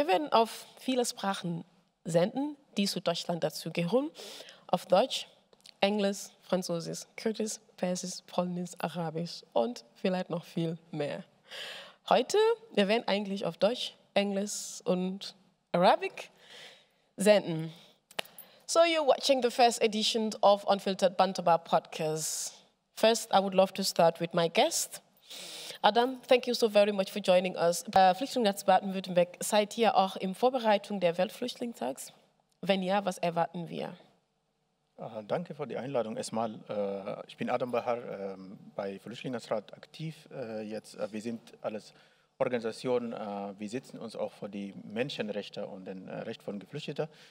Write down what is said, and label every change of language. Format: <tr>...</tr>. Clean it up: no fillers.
<de>Wir werden auf viele Sprachen senden, die zu Deutschland dazu gehören. Auf Deutsch, Englisch, Französisch, Kurdisch, Persisch, Polnisch, Arabisch und vielleicht noch viel mehr. Heute, wir werden eigentlich auf Deutsch, Englisch und Arabic senden.</de> <en>So you're watching the first edition of Unfiltered Bantaba Podcast. First, I would love to start with my guest. Adam, thank you so very much for joining us.</en> <de>Flüchtlingsnetz Baden-Württemberg, seid ihr auch in Vorbereitung der Weltflüchtlingstags? Wenn ja, was erwarten wir? Danke für die Einladung. Erstmal, ich bin Adam Bahar, bei Flüchtlingsrat aktiv. Wir sind alles Organisationen, wir setzen uns auch für die Menschenrechte und den Recht von Geflüchteten.</de>